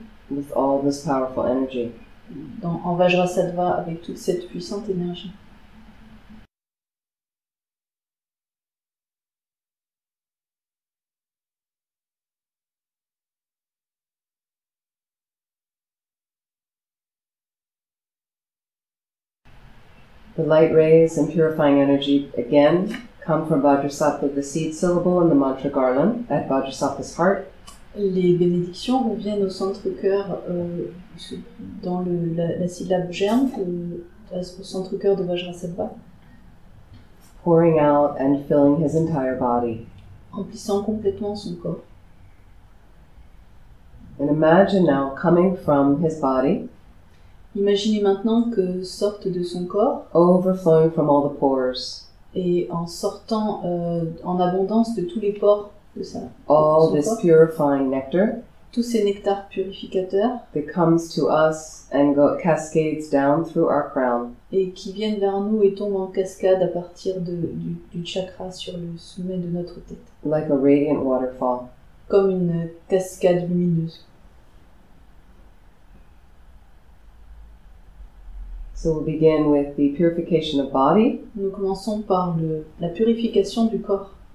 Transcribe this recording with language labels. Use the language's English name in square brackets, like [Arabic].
[English] with all this powerful energy. [French] en Vajrassatva avec toute cette puissante énergie. [English] The light rays and purifying energy again come from Vajrassatva, the seed syllable in the mantra garland at Vajrasattva's heart. [French] Les bénédictions reviennent au centre-cœur dans la syllabe germe, au centre-cœur de Vajrassatva, [English] pouring out and filling his entire body. [French] remplissant complètement son corps. [English] And imagine now coming from his body, [French] Imaginez maintenant que sortent de son corps, [English] overflowing from all the pores, [French] et en sortant en abondance de tous les pores de [English] all [French] son [English] this [French] corps, [English] purifying nectar [French] tous ces nectars purificateurs, [English] that comes to us and cascades down through our crown. [French] et qui viennent vers nous et tombent en cascade à partir du chakra sur le sommet de notre tête, [English] Like a radiant waterfall. [French] comme une cascade lumineuse. [English] So we'll begin with the purification of body. [French] Nous commençons par la purification du corps.